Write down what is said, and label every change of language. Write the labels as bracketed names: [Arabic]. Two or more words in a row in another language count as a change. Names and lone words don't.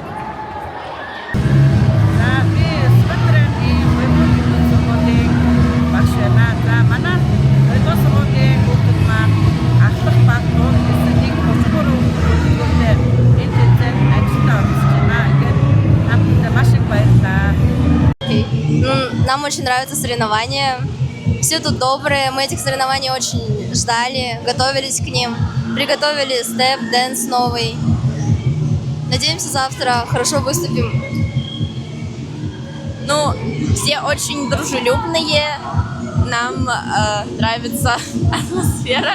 [Mongolian] За би Сүмэдрийн сургуулийн багш байна. За манай 2 сургуулийн хүүхдүүд маань ахлах баг дунд гэсэн нэг 33 хүүхдүүдтэй энэ тэмцээнд ажилд оролцож байна. Ингээд хамтдаа маш их баярлалаа. [Russian] Нам очень нравятся соревнования. Все тут добрые, мы этих соревнований очень ждали, готовились к ним, приготовили [English] step, dance [Russian] новый. Надеемся, завтра хорошо выступим. Ну, все очень дружелюбные, нам нравится атмосфера.